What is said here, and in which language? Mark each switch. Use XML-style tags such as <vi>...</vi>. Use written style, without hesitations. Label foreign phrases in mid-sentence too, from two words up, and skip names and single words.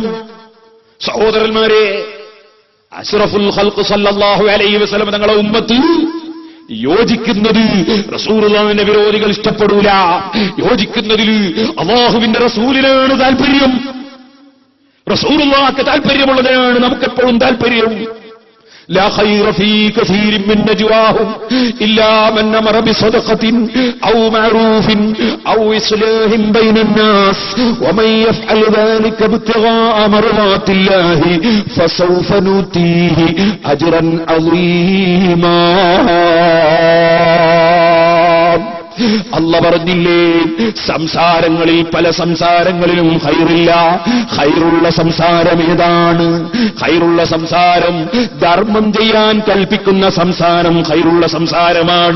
<ml>സഹോദരന്മാരെ,</ml> <ar>أشرف الخلق صلى الله عليه وسلم</ar> <ml>തങ്ങളുടെ ഉമ്മത്ത് യോജിക്കുന്നത് റസൂലുള്ളാഹിന്റെ വിരോധികൾ ഇഷ്ടപ്പെടൂല. യോജിക്കുന്നതിൽ അല്ലാഹുവിന്റെ റസൂലിനാണ് താല്പര്യം. റസൂലുള്ളാഹിക്ക് താല്പര്യമുള്ളതിനാണ് നമുക്കെപ്പോഴും താല്പര്യം.</ml> <ar>لا خير في كثير من نجواهم إلا من أمر بصدقة أو معروف أو إصلاح بين الناس ومن يفعل ذلك ابتغاء مرضات الله فسوف نؤتيه أجرا عظيما.</ar> <ml>അല്ല പറഞ്ഞില്ലേ, സംസാരങ്ങളിൽ പല സംസാരങ്ങളിലും ഖൈറില്ല. ഖൈറുള്ള സംസാരം ഏതാണ്? ഖൈറുള്ള സംസാരം ധർമ്മം ചെയ്യാൻ കൽപ്പിക്കുന്ന സംസാരം ഖൈറുള്ള സംസാരമാണ്.</ml>